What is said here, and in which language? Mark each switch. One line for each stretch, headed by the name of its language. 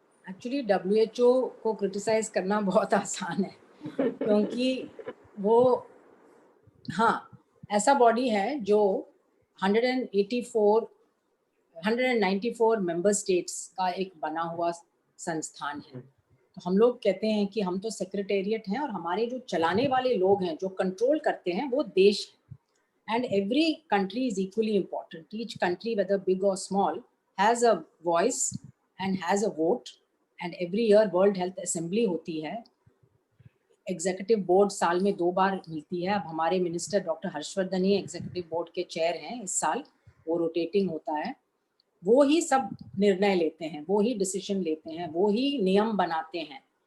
Hindi: Actually WHO को criticise करना बहुत आसान है, क्योंकि वो, हाँ, ऐसा बॉडी है जो 194 मेंबर स्टेट्स का एक बना हुआ संस्थान है। तो हम लोग कहते हैं कि हम तो सेक्रेटेरिएट हैं और हमारे जो चलाने वाले लोग हैं, जो कंट्रोल करते हैं, वो देश है।
English: And every country is equally important. Each country, whether big or small, has a voice and has a vote. And every year
Hindi: World Health Assembly होती है, एग्जीक्यूटिव बोर्ड साल में 2 बार मिलती है। अब हमारे मिनिस्टर डॉक्टर हर्षवर्धन ही एग्जीक्यूटिव बोर्ड के chair हैं इस साल, वो रोटेटिंग होता है। वो ही सब निर्णय लेते हैं, वो ही डिसीजन लेते हैं, वो ही नियम बनाते हैं।